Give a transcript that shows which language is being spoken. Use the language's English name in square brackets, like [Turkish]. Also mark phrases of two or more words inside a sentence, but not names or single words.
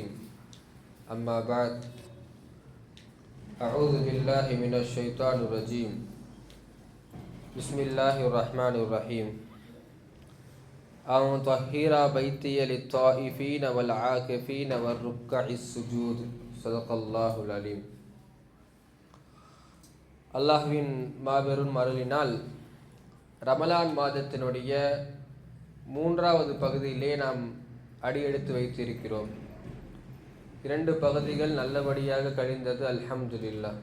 [Arabic] أما بعد، أعوذ بالله من الشيطان الرجيم. بسم الله الرحمن الرحيم. أن طهر بيتي للطائفين والعاكفين والركع السجود. صدق الله العليم. [Tamil] அல்லாஹ்வின் மாபெரும் அருளினால் ரமலான் மாதத்தினுடைய 3வது பகுதியிலே நாம் அடியெடுத்து வைத்திருக்கிறோம். 2 பகுதிகள் நல்லபடியாக கழிந்தது, அல்ஹம்துலில்லாஹ்.